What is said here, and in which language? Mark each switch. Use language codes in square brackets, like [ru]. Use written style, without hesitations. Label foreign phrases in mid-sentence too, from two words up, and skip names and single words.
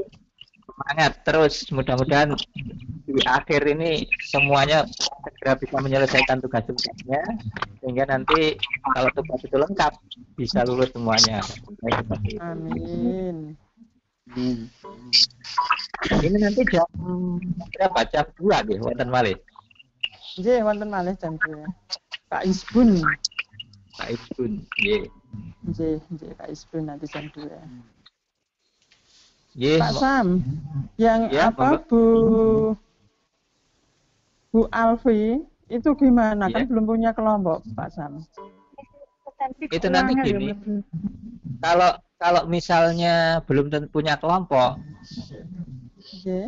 [id] Semangat terus, mudah-mudahan di akhir ini semuanya segera bisa menyelesaikan tugas-tugasnya sehingga nanti kalau tugas itu lengkap bisa lulus semuanya. Baik, seperti itu. Amin. Amin. Ini nanti jam berapa? Jam 2 deh, [jv] wonten malih. Nggih, wonten malih jam 2. Pak Isbun. Pak Ibun, nggih. [id] Nggih, Pak Isbun nanti jam 2. Nggih, Pak Sam, yang Ya, apa Bu Alfi itu gimana? Ya. Kan belum punya kelompok, Pak Sam. itu nanti keuangan gini. ya, Mbak. Kalau misalnya belum tentu punya kelompok, Nggih.